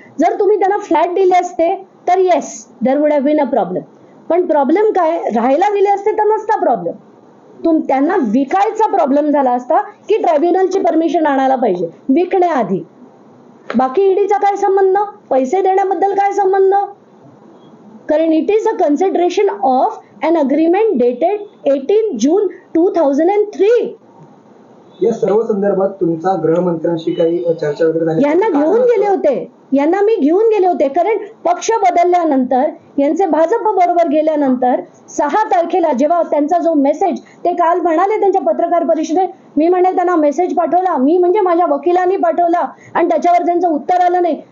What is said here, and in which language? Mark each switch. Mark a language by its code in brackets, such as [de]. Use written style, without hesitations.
[mr] जर तुम्ही त्यांना फ्लॅट दिले असते तर [en] Yes there would have been a problem. [mr] पण प्रॉब्लेम काय, राहायला दिले असते तर नसता प्रॉब्लेम. त्यांना विकायचा प्रॉब्लेम झाला असता की ट्रायब्युनलची परमिशन आणायला पाहिजे विकण्याआधी. बाकी ईडीचा काय संबंध? पैसे देण्याबद्दल काय संबंध? कारण [en] It is a consideration of an agreement dated 18 June 2003. [mr] या सर्व संदर्भात तुमचा गृहमंत्र्यांशी काही चर्चा वगैरे झाली? यांना घेऊन गेले होते, यांना मी घेऊन गेले होते. कारण पक्ष बदलल्यानंतर, यांचे भाजप बरोबर गेल्यानंतर 6 तारखेला जेव्हा त्यांचा जो मेसेज, ते काल म्हणाले त्यांच्या पत्रकार परिषदेत, मी म्हणे त्यांना मेसेज पाठवला, मी म्हणजे माझ्या वकिलांनी पाठवला, आणि त्याच्यावर त्यांचं उत्तर आलं नाही.